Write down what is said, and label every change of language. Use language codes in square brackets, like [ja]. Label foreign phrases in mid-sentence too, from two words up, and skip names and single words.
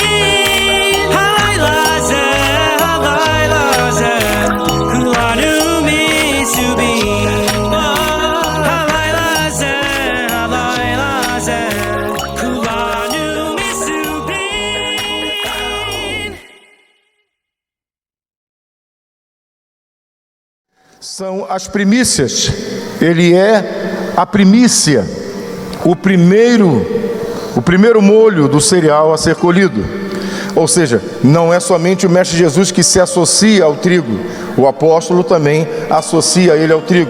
[he] הלילה זה כולנו מסובים. הלילה זה כולנו מסובים. [pt] São as primícias. Ele é a primícia, o primeiro molho do cereal a ser colhido. Ou seja, não é somente o Mestre Jesus que se associa ao trigo, o apóstolo também associa ele ao trigo.